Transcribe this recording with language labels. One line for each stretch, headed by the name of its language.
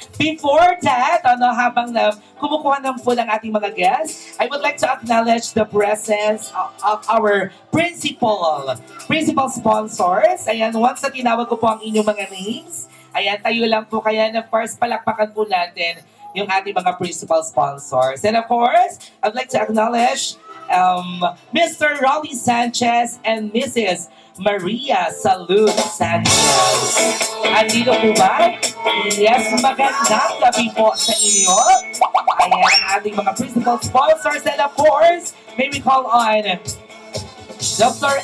English: Before that,
Filipino: habang kumukuha ng full ang ating mga guests,
English: I would like to acknowledge the presence of our principal sponsors.
Filipino: Ayan, once na tinawag ko po ang inyong mga names, ayan, tayo lang po. Kaya,
English: of course,
Filipino: palakpakan po natin yung ating mga principal sponsors.
English: And of course, I'd like to acknowledge Mr. Rolly Sanchez and Mrs. Maria Salud Sanchez.
Filipino: Andito po ba? Yes, magandang gabi po sa inyo. Ayan ang ating mga principal sponsors.
English: And of course, may we call on Dr.